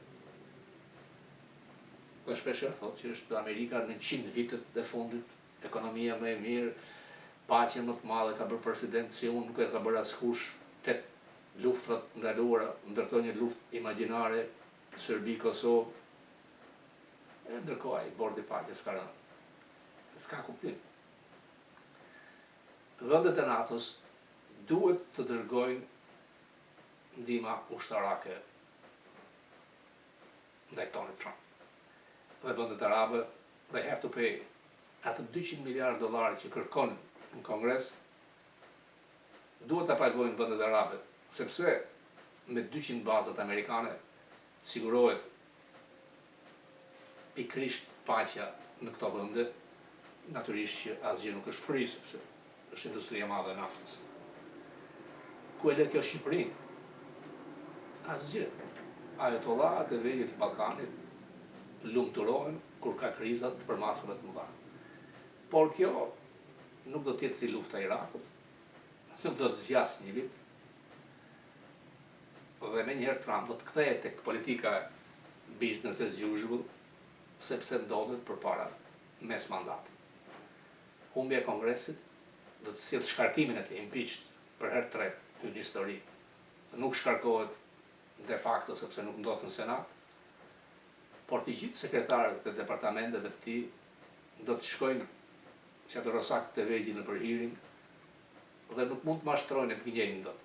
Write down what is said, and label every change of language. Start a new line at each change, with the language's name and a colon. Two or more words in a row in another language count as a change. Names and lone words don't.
Albanian: dhe shpeshherë thotë që është Amerika në 100 vitet e fundit, ekonomia më e mirë, paqe më të madhe ka bërë president si unë, nuk e ka bërë askush, 8 luftrat ndaluara, ndërtoi një luftë imagjinare, Serbi, Kosovë, e ndërkohë ai bordi paqes ka rënë. S'ka kuptim. Vendet e NATO-s duhet të dërgojnë ndihma ushtarake ndaj Donald Trump. Dhe vendet arabe,
English: they have to pay
Albanian: atë $200 miliardë që kërkon në Kongres, duhet ta pagojnë vendet arabe, sepse me 200 bazat amerikane sigurohet pikërisht paqja në këto vende, natyrisht që asgjë nuk është free, sepse është industria e madhe e naftës. Ku e le kjo Shqipërinë? Asgjë. Ajatollat e Veriut të Ballkanit lumturohen kur ka krizat për masave të mëdha. Por kjo nuk do të jetë si lufta e Irakut, nuk do të zgjasë një vit, dhe me njëherë Trump do të kthehet tek politika
English: business as usual,
Albanian: sepse ndodhet përpara mes mandatit. Humbja e Kongresit do të sjellë shkarkimin e tij, impeached për herë të tretë në histori. Nuk shkarkohet
Latin: de facto
Albanian: sepse nuk ndodh në Senat, por të gjithë sekretarët e departamenteve të tij do të shkojnë që atë rosak të vegjin në për hearing dhe nuk mund të mashtrojnë të gënjejnë dot.